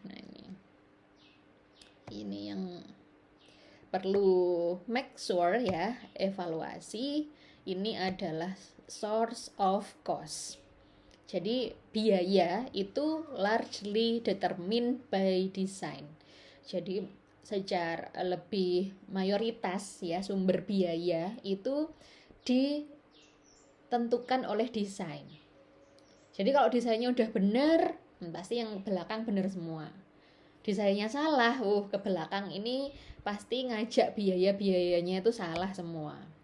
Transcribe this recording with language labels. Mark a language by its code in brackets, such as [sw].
[id] Nah ini yang perlu make sure ya, evaluasi. Ini adalah [en] source of cost. [id] Jadi biaya itu [en] largely determined by design. [id] Jadi secara lebih mayoritas ya, sumber biaya itu ditentukan oleh desain. Jadi kalau desainnya udah benar, pasti yang belakang benar semua. Desainnya salah, ke belakang ini pasti ngajak biaya-biayanya itu salah semua.